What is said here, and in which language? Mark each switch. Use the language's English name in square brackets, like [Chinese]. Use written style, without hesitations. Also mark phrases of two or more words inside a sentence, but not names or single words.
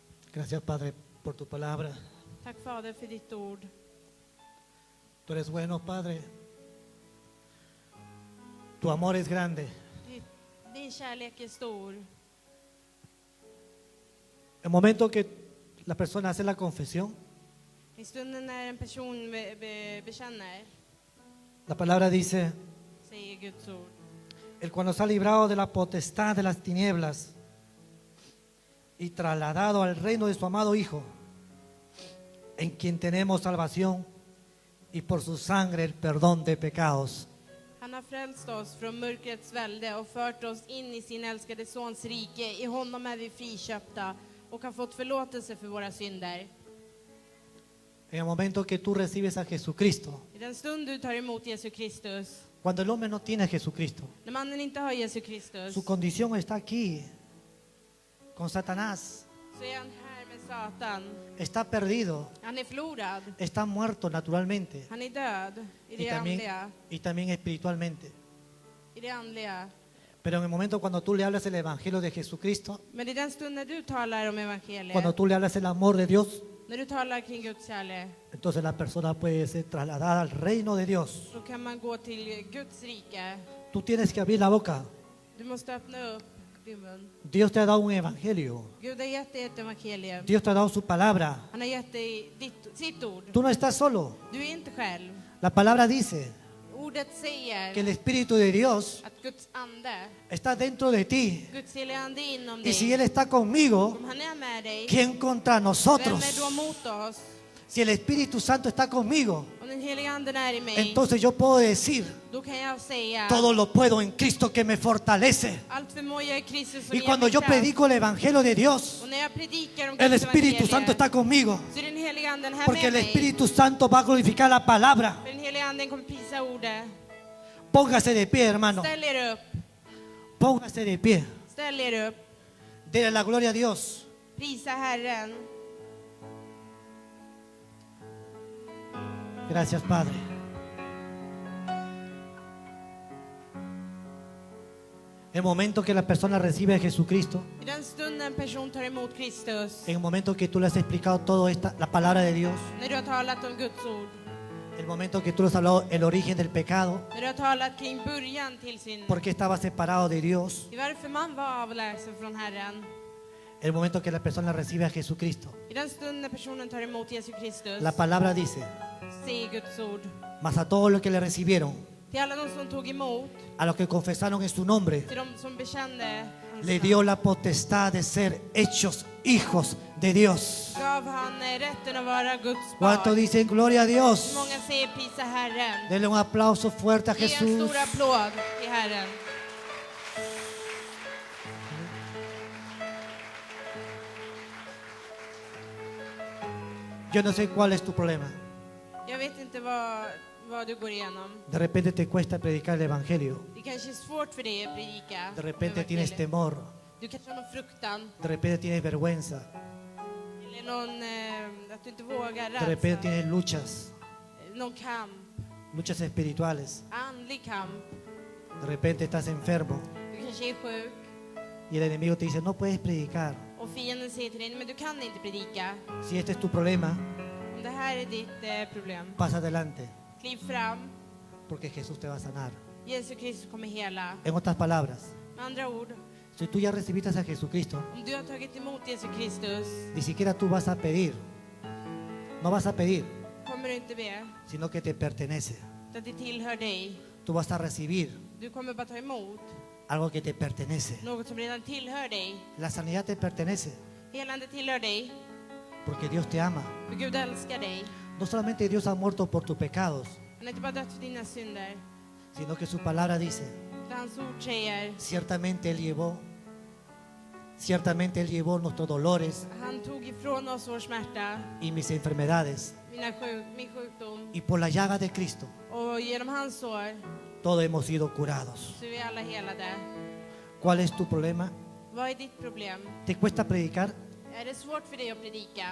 [Spanish] Gracias, Padre, por tu palabra. [Swedish] Tack Fader för ditt ord. [Spanish] Tú eres bueno, Padre. Tu amor es grande. [Swedish] Din kärlek är stor. [Spanish] El momento que la persona hace la confesión, [Swedish] I stunden när en person bekänner, [Spanish] la palabra dice, [Swedish] säger Guds ord, [Spanish] el cual nos ha librado de la potestad de las tinieblas y trasladado al reino de su amado Hijo, en quien tenemos salvación y por su sangre el perdón de pecados. [Swedish] han har frälst oss från mörkrets välde och fört oss in i sin älskade sons rike. I honom är vi friköpta och har fått förlåtelse för våra synder. [Spanish] En el momento que tú recibes a Jesucristo, [Swedish] I den stund du tar emot Jesus Kristus, [Spanish] cuando el hombre no tiene a Jesucristo, [Swedish] när mannen inte har Jesus Kristus, [Spanish] su condición está aquí, con Satanás, [Swedish] så är han här med Satan. [Spanish] está perdido, [Swedish] Han är förlorad. [Spanish] está muerto naturalmente [Swedish] Han är död i det [Spanish] y también espiritualmente. [Swedish] I det andliga. [Spanish] Pero en el momento cuando tú le hablas el Evangelio de Jesucristo, [Swedish] Men i den stund när du talar om evangeliet, [Spanish] cuando tú le hablas el amor de Dios, [Swedish] när du talar kring Guds kärlek, [Spanish] entonces la persona puede ser trasladada al reino de Dios. [Swedish] då kan man gå till Guds rike. [Spanish] Tú tienes que abrir la boca. [Swedish] Du måste öppna upp din mun. [Spanish] Dios te ha dado un evangelio. [Swedish] Gud har gett dig ett evangelium. [Spanish] Dios te ha dado su palabra. [Swedish] Han har gett dig sitt ord. [Spanish] Tú no estás solo. [Swedish] Du är inte själv. [Spanish] La palabra dice [Swedish] Ordet säger [Spanish] que el Espíritu de Dios [Swedish] att Guds ande, [Spanish] está dentro de ti. [Swedish] Guds heliga ande inom [Spanish] Y [Swedish] dig, [Spanish] si Él está conmigo, [Swedish] om han är med dig, [Spanish] ¿quién contra [Swedish] vem [Spanish] nosotros? [Swedish] är då mot oss? [Spanish] Si el Espíritu Santo está conmigo, [Swedish] Om den heliga anden är i mig, [Spanish] entonces yo puedo decir, [Swedish] då kan jag säga, [Spanish] todo lo puedo en Cristo que me fortalece. [Swedish] allt förmår jag i Kristus som [Spanish] Y [Swedish] ger [Spanish] cuando [Swedish] mig [Spanish] yo [Swedish] kraft. [Spanish] predico el Evangelio de Dios, [Swedish] Och när jag predikar om [Spanish] el [Swedish] Guds [Spanish] Espíritu [Swedish] evangelium, [Spanish] Santo está conmigo. [Swedish] så är den heliga anden här [Spanish] Porque [Swedish] med [Spanish] el [Swedish] mig. [Spanish] Espíritu Santo va a glorificar la palabra. [Swedish] För den heliga anden kommer prisa ordet. [Spanish] Póngase de pie, hermano. [Swedish] Ställ er upp. [Spanish] Póngase de pie. [Swedish] Ställ er upp. [Spanish] Dele la gloria a Dios. [Swedish] Prisa Herren. [Spanish] Gracias, Padre. El momento que la persona recibe a Jesucristo, [Swedish] I den stunden en person tar emot Kristus, [Spanish] en el momento que tú le has explicado todo la palabra de Dios, [Swedish] när du har talat om Guds ord, [Spanish] el momento que tú le has hablado el origen del pecado, [Swedish] när du har talat kring början till synd, [Spanish] por qué estaba separado de Dios, [Swedish] i varför man var avlägsen från Herren. [Spanish] el momento que la persona recibe a Jesucristo, [Swedish] I den stunden när personen tar emot Jesus Kristus, [Spanish] la palabra dice, [Swedish] säger Guds ord. [Spanish] mas a todos los que le recibieron, [Swedish] Till alla de som tog emot, [Spanish] a los que confesaron en su nombre, [Swedish] till de som bekände hans [Spanish] le [Swedish] namn, [Spanish] dio la potestad de ser hechos hijos de Dios. [Swedish] gav han rätten att vara Guds [Spanish] ¿Cuánto [Swedish] barn. [Spanish] dicen gloria a Dios? [Swedish] Många säger prisa Herren. [Spanish] Denle un aplauso fuerte a [Swedish] Ge en [Spanish] Jesús. [Swedish] stor applåd till Herren. [Spanish] Yo no sé cuál es tu problema. [Swedish] Jag vet inte vad du går igenom. [Spanish] De repente te cuesta predicar el Evangelio. [Swedish] Det kanske är svårt för dig att predika. [Spanish] De repente tienes [Swedish] evangeliet. [Spanish] temor. [Swedish] Du kanske har någon fruktan. [Spanish] De repente tienes vergüenza. [Swedish] Eller någon, att du inte vågar, [Spanish] De repente [Swedish] rädsla. [Spanish] tienes luchas. [Swedish] Någon kamp. [Spanish] Luchas espirituales. [Swedish] Andlig kamp. [Spanish] De repente estás enfermo. [Swedish] Du kanske är sjuk. [Spanish] Y el enemigo te dice, no puedes predicar. [Swedish] Och fienden säger till dig, men du kan inte predika. [Spanish] Si este es tu problema, [Swedish] Om det här är ditt problem, [Spanish] pasa adelante. [Swedish] kliv fram. [Spanish] Porque Jesús te va a sanar. [Swedish] Jesus Kristus kommer hela. [Spanish] En otras palabras, [Swedish] Med andra ord, [Spanish] si tú ya recibiste a Jesucristo, [Swedish] om du har tagit emot Jesus Kristus, [Spanish] ni siquiera tú vas a pedir. No vas a pedir, [Swedish] kommer du inte be. [Spanish] sino que te pertenece. [Swedish] Att det tillhör dig. [Spanish] Tú vas a recibir [Swedish] Du kommer bara ta emot [Spanish] algo que te pertenece. [Swedish] något som redan tillhör dig. [Spanish] La sanidad te pertenece [Swedish] Helande tillhör dig. [Spanish] porque Dios te ama. [Swedish] För Gud älskar dig. [Spanish] No solamente Dios ha muerto por tus pecados, [Swedish] Han har inte bara dött för dina synder. [Spanish] sino que su palabra dice, [Swedish] Utan hans ord säger, [Spanish] ciertamente Él llevó nuestros dolores [Swedish] han tog ifrån oss vår smärta, [Spanish] y mis enfermedades. [Swedish] min sjukdom. [Spanish] Y por la llaga de Cristo, [Swedish] Och genom hans sår [Spanish] todos hemos sido curados. [Swedish] så är vi alla helade. [Spanish] ¿Cuál es tu problema? [Swedish] Vad är ditt problem? [Spanish] ¿Te cuesta predicar? [Swedish] Är det svårt för dig att predika?